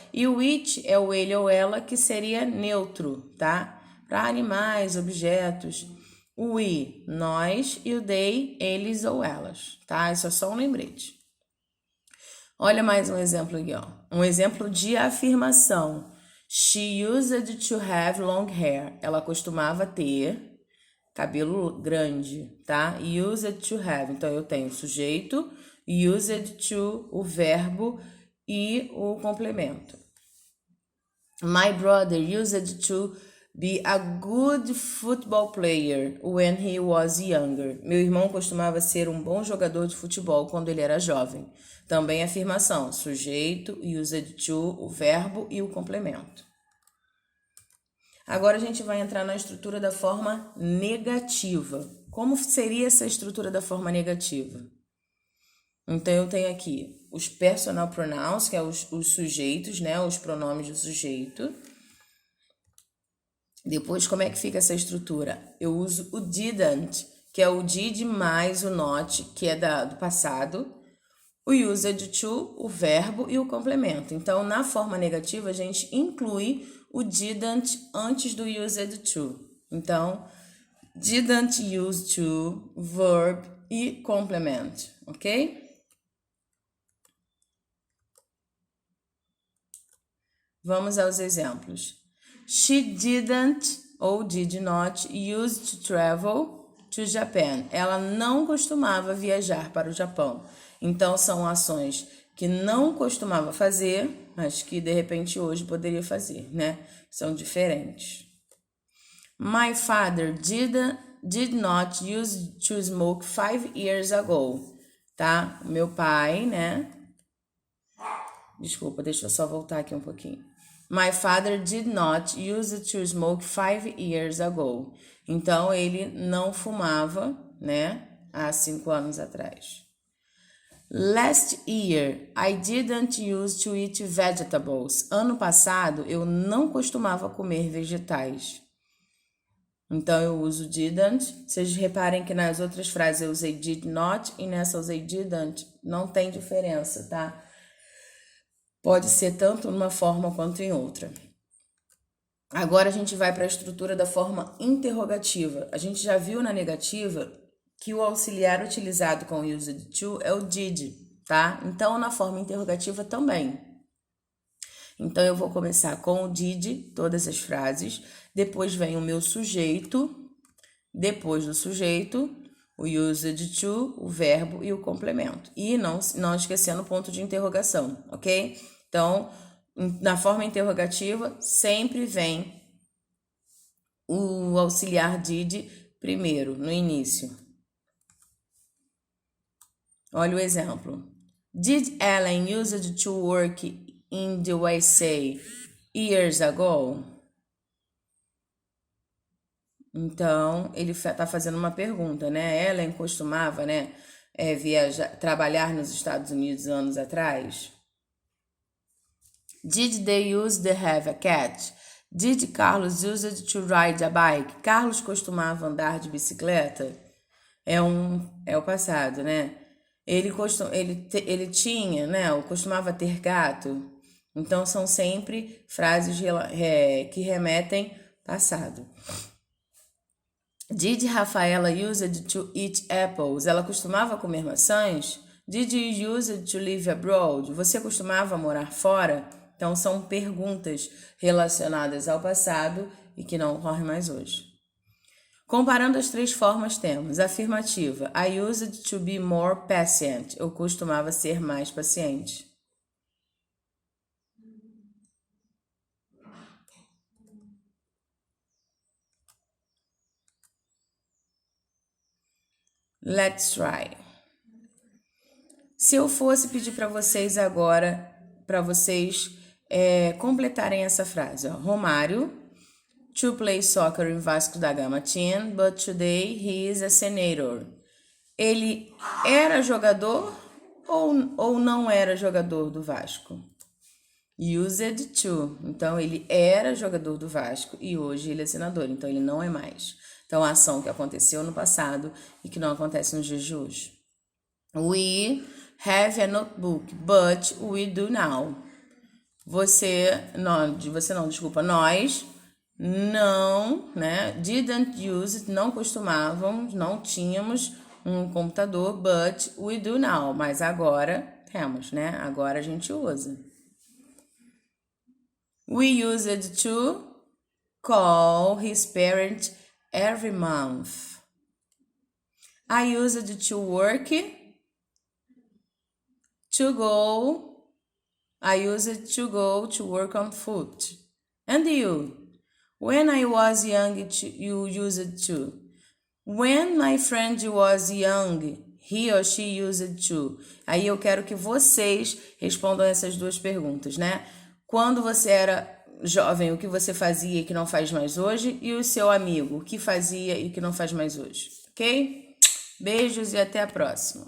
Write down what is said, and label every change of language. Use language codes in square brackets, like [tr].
[pt] E o it é o ele ou ela, que seria neutro, tá? Para animais, objetos. O we, nós. E o they, eles ou elas, tá? Isso é só um lembrete. Olha mais um exemplo aqui, ó. Um exemplo de afirmação. [en] She used to have long hair. [pt] Ela costumava ter cabelo grande, tá? Used to have. Então, eu tenho o sujeito, used to, o verbo e o complemento. [en] My brother used to be a good football player when he was younger. [pt] Meu irmão costumava ser um bom jogador de futebol quando ele era jovem. Também afirmação, sujeito, used to, o verbo e o complemento. Agora a gente vai entrar na estrutura da forma negativa. Como seria essa estrutura da forma negativa? Então, eu tenho aqui os personal pronouns, que é os sujeitos, os pronomes do sujeito. Depois, como é que fica essa estrutura? Eu uso o didn't, que é o did mais o not, que é do passado, o used to, o verbo e o complemento. Então, na forma negativa, a gente inclui o didn't antes do used to. Então, didn't use to, verb e complement, ok? Vamos aos exemplos. [en] She didn't ou did not use to travel to Japan. [pt] Ela não costumava viajar para o Japão. Então, são ações que não costumava fazer, mas que de repente hoje poderia fazer, né? São diferentes. [en] My father did not use to smoke 5 years ago. [pt] Tá? Meu pai, né? Desculpa, deixa eu só voltar aqui um pouquinho. [en] My father did not use to smoke 5 years ago. [pt] Então, ele não fumava, né? Há 5 anos atrás. [en] Last year, I didn't use to eat vegetables. [pt] Ano passado, eu não costumava comer vegetais. Então, eu uso didn't. Vocês reparem que nas outras frases eu usei did not e nessa eu usei didn't. Não tem diferença, tá? Pode ser tanto numa forma quanto em outra. Agora a gente vai para a estrutura da forma interrogativa. A gente já viu na negativa que o auxiliar utilizado com o used to é o did, tá? Então, na forma interrogativa também. Então, eu vou começar com o did, todas as frases. Depois vem o meu sujeito. Depois do sujeito, o used to, o verbo e o complemento. E não esquecendo o ponto de interrogação, ok? Então, na forma interrogativa, sempre vem o auxiliar did primeiro, no início. Olha o exemplo. [en] Did Ellen use to work in the USA years ago? [pt] Então, ele está fazendo uma pergunta, né? Ellen costumava, né, trabalhar nos Estados Unidos anos atrás? [en] Did they use to have a cat? Did Carlos use to ride a bike? [pt] Carlos costumava andar de bicicleta? É o passado, né? Ele tinha, né? Ou costumava ter gato? Então, são sempre frases que remetem passado. [en] Did Rafaela use to eat apples? [pt] Ela costumava comer maçãs? [en] Did you use to live abroad? [pt] Você costumava morar fora? Então, são perguntas relacionadas ao passado e que não ocorrem mais hoje. Comparando as 3 formas, temos afirmativa. [en] I used to be more patient. [pt] Eu costumava ser mais paciente. [en] Let's try. [pt] Se eu fosse pedir para vocês agora, para vocês completarem essa frase, ó. [en] Romário to play soccer in Vasco da Gama team, but today he is a senator. [pt] Ele era jogador ou não era jogador do Vasco? Used to. Então, ele era jogador do Vasco e hoje ele é senador. Então, ele não é mais. Então, a ação que aconteceu no passado e que não acontece nos dias de hoje. [en] We have a notebook, but we do now. [pt] Nós não, né? [en] Didn't use it, [pt] não costumávamos, não tínhamos um computador, [en] but we do now. [pt] Mas agora temos, né? Agora a gente usa. [en] We used to call his parents every month. I used to work to go. I used to go to work on foot. And you? When I was young, you used to. When my friend was young, he or she used to. [pt] Aí eu quero que vocês respondam essas 2 perguntas, né? Quando você era jovem, o que você fazia e que não faz mais hoje? E o seu amigo, o que fazia e que não faz mais hoje? Ok? Beijos e até a próxima.